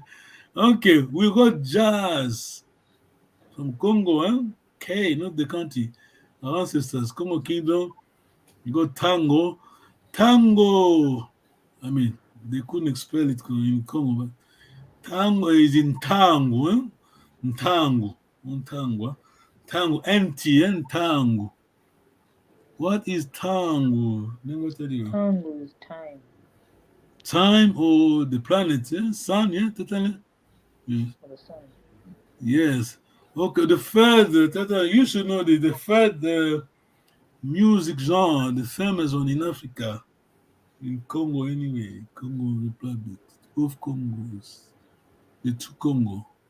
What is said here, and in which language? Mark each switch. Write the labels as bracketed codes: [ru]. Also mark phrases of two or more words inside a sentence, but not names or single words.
[en] Okay, we got jazz from Congo, huh? K, not the country. Our ancestors, Congo Kingdom. You got tango. Tango. I mean, they couldn't spell it in Congo, but tango is in tango, eh? Tango. Tango, empty, and tango. What is tango? Let me tell you. Tango is time. Time or the planet, yeah? Sun, yeah, totally. Yes. For the sun. Yes. Okay, the third, Tata, you should know the third music genre, the famous one in Africa, in Congo anyway, Congo Republic, both Congos, the two Congo.